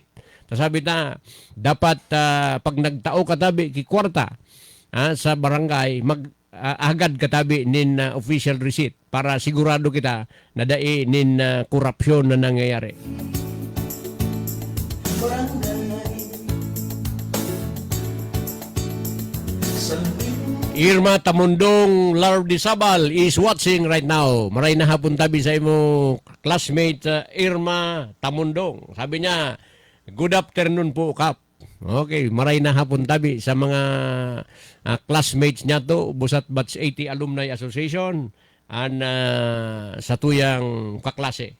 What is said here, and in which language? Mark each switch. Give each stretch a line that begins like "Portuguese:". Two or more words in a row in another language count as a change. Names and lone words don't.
Bikol: Sabi na, dapat pag nagtao katabi kikwarta sa barangay, agad katabi nin official receipt para sigurado kita na dai nin korupsyon na nangyayari. Barangay
English: Irma Tamundong Lardisabal is watching right now.
Bikol: Maray na hapon tabi sa imo classmate Irma Tamundong. Sabi niya,
English: good afternoon
Bikol: po, Kap. Okay, maray na hapon tabi sa mga classmates niya to, Busat Batch 80 Alumni Association, and sa tuyang kaklase.